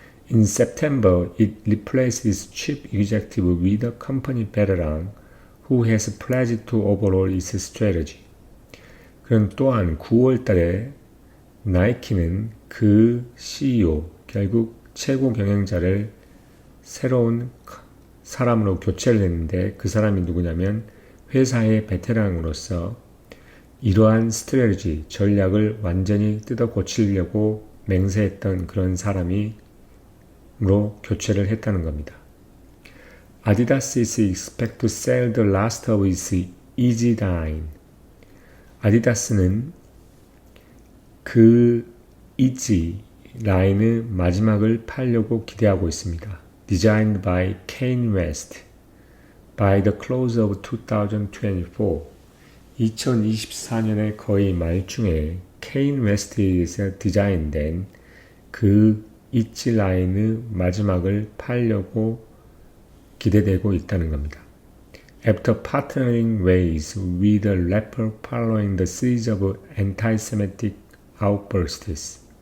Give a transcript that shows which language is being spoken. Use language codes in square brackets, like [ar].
[en] In September, it replaced its chief executive with a company veteran who has pledged to overhaul its strategy. [ko] 그럼 또한 9월 달에 나이키는 그 CEO, 결국 최고 경영자를 새로운 사람으로 교체를 했는데 그 사람이 누구냐면 회사의 베테랑으로서 이러한 스트래티지, 전략을 완전히 뜯어 고치려고 맹세했던 그런 사람으로 교체를 했다는 겁니다. [en] Adidas is expected to sell the last of its Easy line. [ko] 아디다스는 그 이지 라인의 마지막을 팔려고 기대하고 있습니다. [en] Designed by Kanye West by the close of 2024. [ko] 2024년의 거의 말중에 케인 웨스트에서 디자인된 그 이치 라인의 마지막을 팔려고 기대되고 있다는 겁니다. [en] After partnering ways with a rapper following the series of anti-Semitic outbursts.